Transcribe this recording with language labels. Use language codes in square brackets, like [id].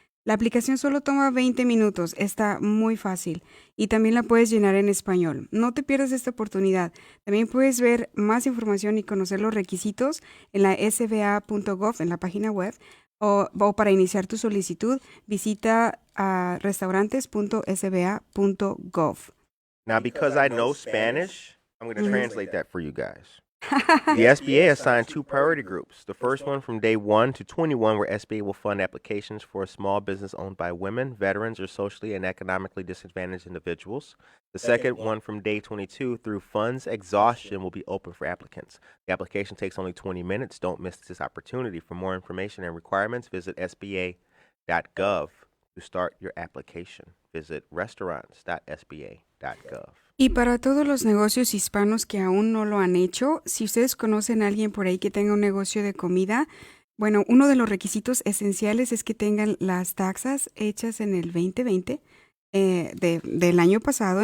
[es] La aplicación solo toma 20 minutos, está muy fácil y también la puedes llenar en español. No te pierdas esta oportunidad. También puedes ver más información y conocer los requisitos en la sba.gov, en la página web, o para iniciar tu solicitud, visita a restaurantes.sba.gov. [en] Now, because I know Spanish, I'm going to translate that for you guys. The SBA assigned 2 priority groups. The first one from day 1 to 21, where SBA will fund applications for a small business owned by women, veterans, or socially and economically disadvantaged individuals. The second one from day 22 through funds exhaustion will be open for applicants. The application takes only 20 minutes. Don't miss this opportunity. For more information and requirements, visit sba.gov to start your application. Visit restaurants.sba.gov. [es] Y para todos los negocios hispanos que aún no lo han hecho, si ustedes conocen a alguien por ahí que tenga un negocio de comida, bueno, uno de los requisitos esenciales es que tengan las taxas hechas en el 2020 del año pasado.